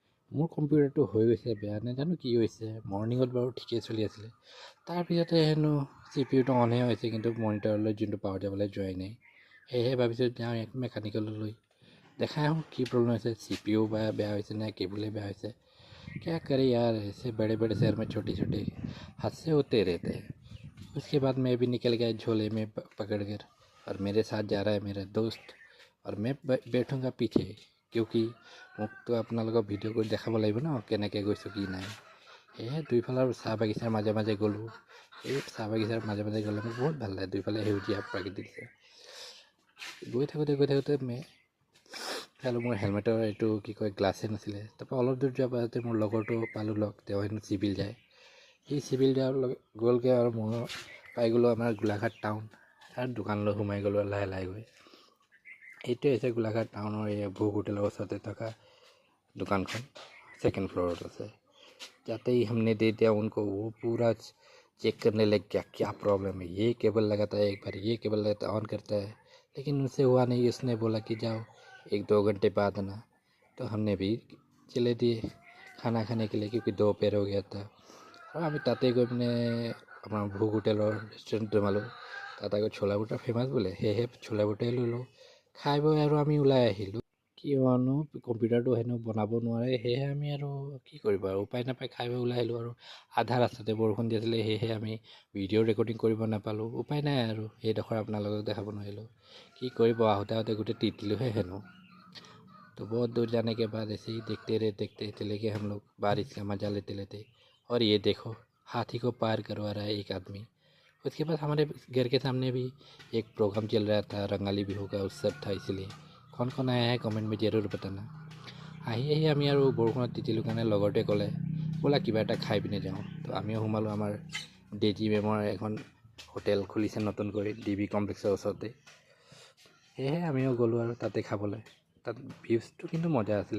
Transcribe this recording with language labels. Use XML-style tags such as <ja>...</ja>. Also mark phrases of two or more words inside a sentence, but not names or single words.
<as>মোৰ কম্পিউটাৰটো হৈ গৈছে বেয়া নাজানো কি হৈছে মৰ্ণিঙত বাৰু ঠিকেই চলি আছিলে তাৰপিছতে হেনো চি পি ইউটো অনহে হৈছে কিন্তু মনিটৰলৈ যোনটো পাৱাৰ যাবলৈ যোৱাই নাই সেয়েহে ভাবিছোঁ যাওঁ এক মেকানিকেললৈ দেখাই আহোঁ কি প্ৰব্লেম হৈছে চি পি ইউ বা বেয়া হৈছে নে কেবুলে বেয়া হৈছে</as> <hi>क्या करे यार ऐसे बड़े बड़े शहर में छोटे छोटे हादसे होते रहते हैं उसके बाद मैं भी निकल गया झोले में पकड़ कर और मेरे साथ जा रहा है मेरा दोस्त और मैं बैठूंगा पीछे क्योंकि</hi> <as>মোকতো আপোনালোকক ভিডিঅ' কৰি দেখাব লাগিব ন কেনেকৈ গৈছোঁ কি নাই সেয়েহে দুইফালৰ চাহ বাগিচাৰ মাজে মাজে গ'লোঁ এই চাহ বাগিচাৰ মাজে মাজে গ'লে মোৰ বহুত ভাল লাগে দুইফালে সেউজীয়া প্ৰাকৃতিক গৈ থাকোঁতে চালোঁ মোৰ হেলমেটৰ এইটো কি কয় গ্লাছে নাছিলে তাৰপৰা অলপ দূৰ যোৱাৰ পাছতে মোৰ লগৰটো পালোঁ লগ তেওঁ হেনো চিভিল যায় সি চিভিল যোৱাৰ গ'লগৈ আৰু মই পাই গ'লোঁ আমাৰ গোলাঘাট টাউন আৰু দোকানলৈ সোমাই গ'লোঁ লাহে লাহে গৈ এইটোৱে হৈছে গোলাঘাট টাউনৰ এই ভোগ হোটেলৰ ওচৰতে থকা</as> <hi>दुकान खन सेकंड फ्लोर से जाते ही हमने दे दिया उनको वो पूरा चेक करने लग गया क्या प्रॉब्लम है ये केबल लगाता है एक बार ये केबल लगाता ऑन करता है लेकिन उनसे हुआ नहीं उसने बोला कि जाओ 1-2 घंटे बाद आना तो हमने भी चले दिए खाना खाने के लिए क्योंकि दोपहर हो गया था और</hi> <as>আমি তাতে গৈ মানে আমাৰ ভোগ হোটেলৰ ৰেষ্টুৰেণ্ট সোমালোঁ তাত আকৌ</as> <hi>छोला भटूरा</hi> <as>ফেমাছ বোলে সেয়েহে</as> <hi>छोला भटूरा</hi> <as>ল'লোঁ খাই বৈ আৰু আমি ওলাই আহিলোঁ কিয়নো কম্পিউটাৰটো হেনো বনাব নোৱাৰে সেয়েহে আমি আৰু কি কৰিব আৰু উপায় নাপায় খাই বৈ ওলাই আহিলোঁ আৰু আধা ৰাস্তাতে বৰষুণ দি আছিলে সেয়েহে আমি ভিডিঅ' ৰেকৰ্ডিং কৰিব নাপালোঁ উপায় নাই আৰু সেইডোখৰ আপোনালোকক দেখাব নোৱাৰিলোঁ কি কৰিব আহোঁতে গোটেই তিতিলোহে হেনো</as> <hi>तो बहुत दूर जाने के बाद ऐसे ही देखते चले गए हम लोग बारिश का मज़ा लेते लेते और ये देखो हाथी को पार करवा रहा है एक आदमी उसके बाद हमारे घर के सामने भी एक प्रोग्राम चल रहा था रंगाली बिहू का उत्सव था इसलिए कौन आया है कमेंट में जरूर बताना</hi> <as>আহি আমি আৰু বৰষুণত তিতিলোঁ কাৰণে লগৰটোৱে ক'লে ব'লা কিবা এটা খাই পিনে যাওঁ তো আমিও সোমালোঁ আমাৰ ডেজি মেমৰ এখন হোটেল খুলিছে নতুন কৰি DB কমপ্লেক্সৰ ওচৰতে সেয়েহে আমিও গ'লোঁ আৰু তাতে খাবলৈ তাত ভিউজটো কিন্তু মজা আছিলে</as>